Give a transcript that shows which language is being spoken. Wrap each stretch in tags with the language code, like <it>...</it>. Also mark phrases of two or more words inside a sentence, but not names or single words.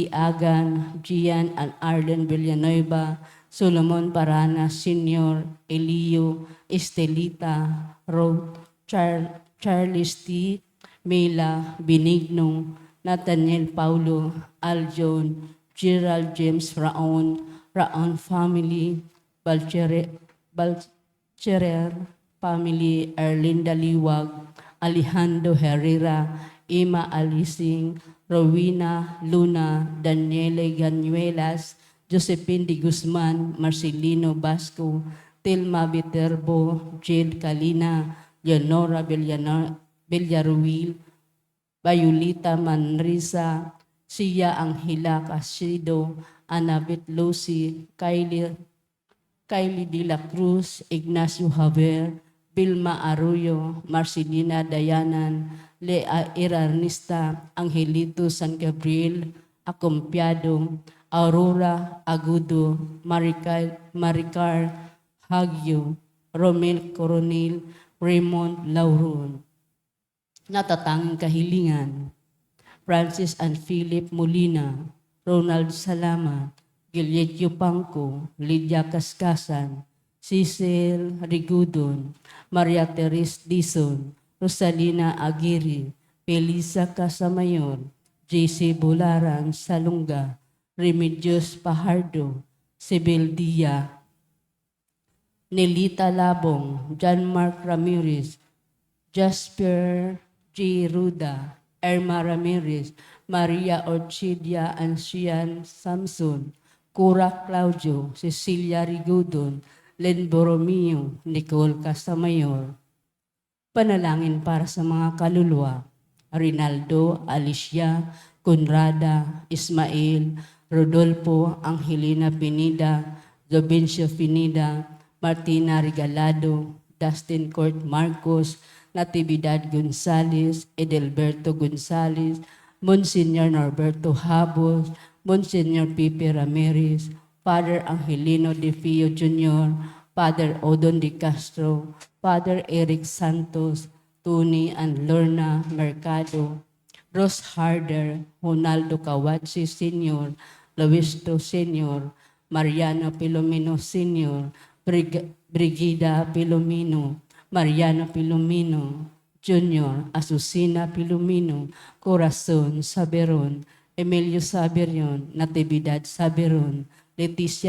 <tl>Agan, Gian and Arlen Villanueva, Solomon Parana Sr., Elio, Estelita, Ruth, Charles T., Mela, Benigno, Nathaniel Paulo, Aljon, Gerald James Raon family, Balcherer family, Erlinda Liwag, Alejandro Herrera, Emma Alising, Rowena Luna, Daniele Ganuelas, Josephine de Guzman, Marcelino Basco, Tilma Viterbo, Jade Kalina, Leonora Villaruil, Bayulita Manrisa, Sia Angela Casido, Annabeth Lucy, Kylie De La Cruz, Ignacio Javier, Vilma Arroyo, Marcelina Dayanan, Lea Iranista, Angelito San Gabriel, Acompiado, Aurora Agudo, Maricar Hagyo, Romel Coronel, Raymond Lauron. Natatanging kahilingan, Francis and Philip Molina, Ronald Salamat, Gilletio Pangko, Lydia Kaskasan, Cecil Rigudon, Maria Teres Dizon, Rosalina Aguirre, Felisa Casamayor, J.C. Bularan Salunga, Remedios Pajardo, Sibyl Dia, Nelita Labong, John Mark Ramirez, Jasper G. Ruda, Irma Ramirez, Maria Orchidia Ancian Samson, Cura Claudio, Cecilia Rigudon, Len Borromeo, Nicole Casamayor. Panalangin para sa mga kaluluwa, Rinaldo, Alicia, Conrada, Ismael, Rodolfo, Angelina Pinida, Jovencio Pinida, Martina Regalado, Dustin Court Marcos, Natividad Gonzales, Edelberto Gonzales, Monsignor Norberto Habos, Monsignor Pipe Ramirez, Father Angelino De Fio Jr., Father Odon De Castro, Father Eric Santos, Tony and Lorna Mercado, Rose Harder, Ronaldo Kawatsi Sr., Luisto Sr., Mariano Pilomino Sr., Brigida Pilomino, Mariano Pilomino Jr., Asusina Pilomino, Corazon Saberon, Emilio Saberion, Natividad Saberon, Leticia</tl>